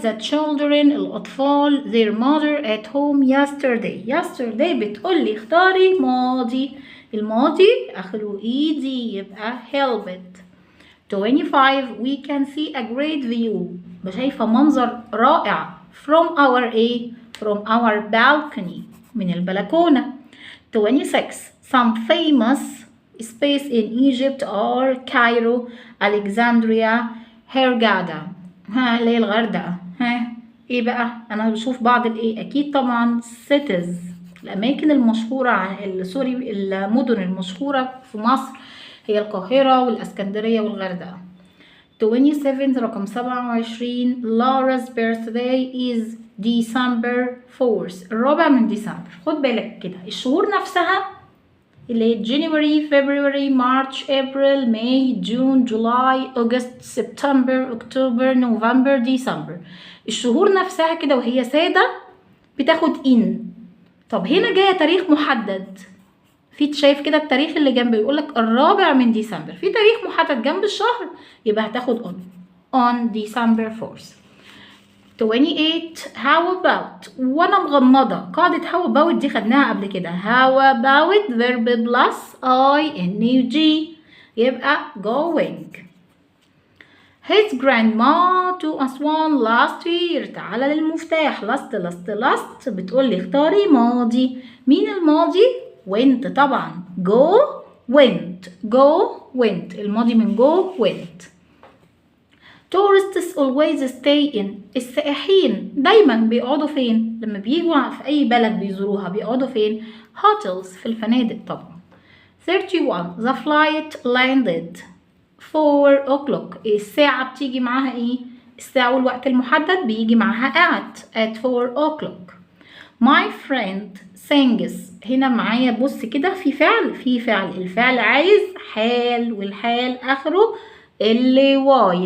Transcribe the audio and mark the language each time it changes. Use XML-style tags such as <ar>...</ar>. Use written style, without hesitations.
<en>the children الأطفال their mother at home yesterday</en> <ar>بتقولي اختاري ماضي. الماضي آخره ايدي يبقى helped.</ar> <en>25. we can see a great view.</en> <ar>شايفة منظر رائع</ar> <en>from our balcony</en> <ar>من البلكونة. 26.</ar> <en>some famous space in Egypt are Cairo, Alexandria, Hurghada.</en> <ar>اللي هي الغردقة. ايه بقى؟ انا بشوف بعض الايه، اكيد طبعا cities الاماكن المشهورة المدن المشهورة في مصر هي القاهرة والاسكندرية والغردقة. 27. رقم 27.</ar> <en>Laura's birthday is December 4th.</en> <ar>الرابع من ديسمبر. خد بالك كده الشهور نفسها اللي هي</ar> <en>January, February, March, April, May, June, July, August, September, October, November, December.</en> <ar>الشهور نفسها كده وهي سادة بتاخد in. طب هنا جاية تاريخ محدد، في شايف كده التاريخ اللي جنبه يقولك الرابع من ديسمبر، في تاريخ محدد جنب الشهر يبقى هتاخد</ar> <en>on December 4th. 28.</en> <ar>how about وانا مغمضة. قاعدة how about دي خدناها قبل كده.</ar> <en>how about verb plus ing يبقى going. his grandma to Aswan last year.</en> <ar>تعالى للمفتاح last بتقولي اختاري ماضي. مين الماضي؟ went طبعا. went الماضي من went.</ar> <en>tourists always stay in.</en> <ar>السائحين دايما بيقعدوا فين؟ لما بيجوا في اي بلد بيزوروها بيقعدوا فين؟ hotels في الفنادق طبعا. 31.</ar> <en>the flight landed 4 o'clock.</en> <ar>الساعة بتيجي معاها ايه؟ الساعة والوقت المحدد بيجي معاها</ar> <en>at 4 o'clock. my friend sings.</en> <ar>هنا معايا بص كده في فعل الفعل عايز حال والحال اخره واي.</ar>